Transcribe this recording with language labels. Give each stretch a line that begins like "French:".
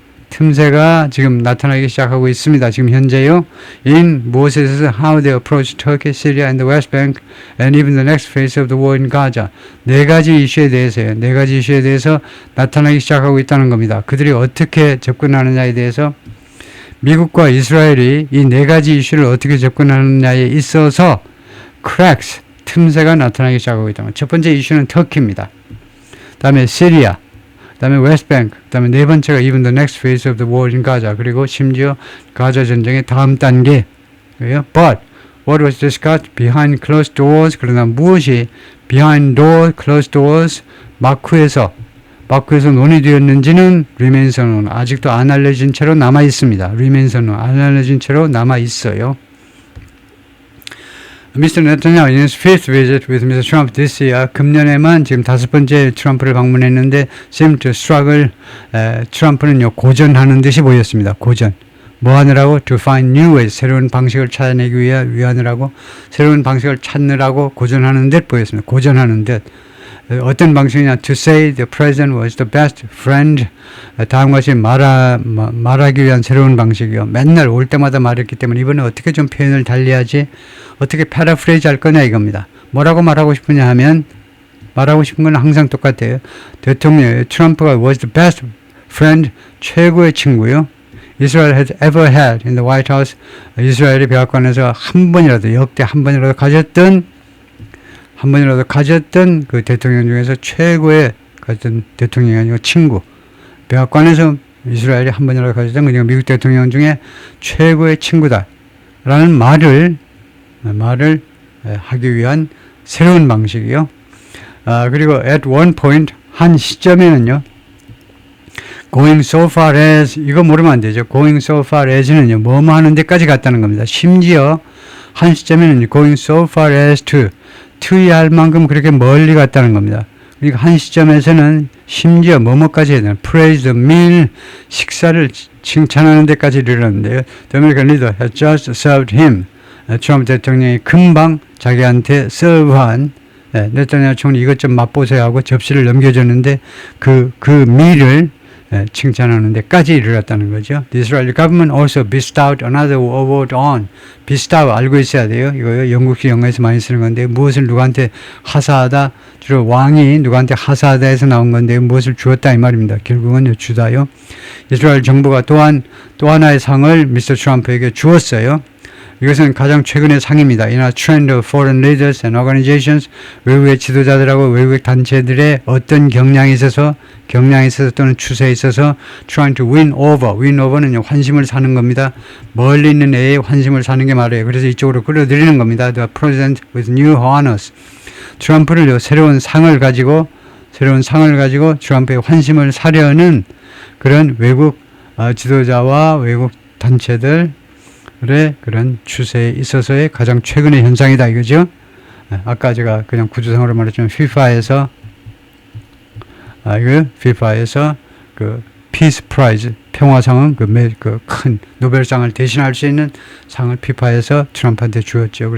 Korean: 틈새가 지금 나타나기 시작하고 있습니다. 지금 현재요.
English: In
Korean: 무엇에 있어서
English: how they approach Turkey, Syria and the West Bank and even the next phase of the war in Gaza.
Korean: 네 가지 이슈에 대해서요. 네 가지 이슈에 대해서 나타나기 시작하고 있다는 겁니다. 그들이 어떻게 접근하느냐에 대해서, 미국과 이스라엘이 이 네 가지 이슈를 어떻게 접근하느냐에 있어서 cracks, 틈새가 나타나기 시작하고 있다는 것. 첫 번째 이슈는 터키입니다. 다음에 시리아, 다음에 웨스트뱅크, 다음에 네 번째가
English: even the next phase of the war in Gaza,
Korean: 그리고 심지어 가자 전쟁의 다음 단계.
English: But what was discussed behind closed doors,
Korean: 그러나 무엇이
English: behind closed doors,
Korean: 마크에서 논의되었는지는
English: remains unknown,
Korean: 아직도 안 알려진 채로 남아 있습니다.
English: remains unknown,
Korean: 안 알려진 채로 남아 있어요.
English: Mr. Netanyahu in his fifth visit with Mr. Trump this year,
Korean: 금년에만 지금 5번째 트럼프를 방문했는데
English: seemed to struggle.
Korean: 트럼프는요, 고전하는 듯이 보였습니다. 고전. 뭐 하느라고?
English: To find new ways,
Korean: 새로운 방식을 찾아내기 위하느라고, 새로운 방식을 찾느라고 고전하는 듯 보였습니다. 고전하는 듯. 어떤 방식이냐?
English: To say the president was the best friend.
Korean: 다음과 같이 말하기 위한 새로운 방식이요. 맨날 올 때마다 말했기 때문에 이번에 어떻게 좀 표현을 달리하지? 어떻게 패러프레이즈 할 거냐 이겁니다. 뭐라고 말하고 싶으냐 하면 말하고 싶은 건 항상 똑같아요. 대통령 트럼프가
English: was the best friend,
Korean: 최고의 친구요.
English: Israel had ever had in the White House.
Korean: 이스라엘의 백악관에서 한 번이라도 역대 한 번이라도 가졌던 그 대통령 중에서 최고의 가졌던 대통령이 아니고 친구. 백악관에서 이스라엘이 한 번이라도 가졌던 그냥 미국 대통령 중에 최고의 친구다라는 말을 하기 위한 새로운 방식이요. 그리고
English: at one point
Korean: 한 시점에는요.
English: going so far as
Korean: 이거 모르면 안 되죠.
English: going so far as
Korean: 는요. 뭐뭐 하는 데까지 갔다는 겁니다. 심지어 한 시점에는
English: going so far as to
Korean: 에 할 만큼 그렇게 멀리 갔다는 겁니다. 그러니까 한 시점에서는 심지어 뭐뭐까지 해야 되나
English: praise the meal
Korean: 식사를 칭찬하는 데까지 이르렀는데요.
English: The American leader had just served him.
Korean: 트럼프 대통령이 금방 자기한테 서브한 네타냐후 총리 이것 좀 맛보세요 하고 접시를 넘겨줬는데 그 밀을 칭찬하는 데까지 이르렀다는 거죠.
English: The Israeli government also bestowed another award on.
Korean: bestow 알고 있어야 돼요. 이거 영국식 영어에서 많이 쓰는 건데 무엇을 누구한테 하사하다. 주로 왕이 누구한테 하사하다 해서 나온 건데 무엇을 주었다 이 말입니다. 결국은 주다요. 이스라엘 정부가 또한 또 하나의 상을 미스터 트럼프에게 주었어요. 이것은 가장 최근의 상입니다.
English: In a trend of foreign leaders and organizations,
Korean: 외국의 지도자들하고 외국의 단체들의 어떤 경향에 있어서 또는 추세에 있어서
English: trying to win over
Korean: 는 환심을 사는 겁니다. 멀리 있는 애의 환심을 사는 게 말이에요. 그래서 이쪽으로 끌어들이는 겁니다.
English: The president with new honors.
Korean: 트럼프를 새로운 상을 가지고 트럼프의 환심을 사려는 그런 외국 지도자와 외국 단체들 그런 추세에 있어서의 가장 최근의 현상이다 이거죠. 아까 제가 그냥 구조상으로 말했지만 FIFA에서 그 피스 프라이즈 평화상은 그 큰 노벨상을 대신할 수 있는 상을 FIFA에서 트럼프한테 주었죠.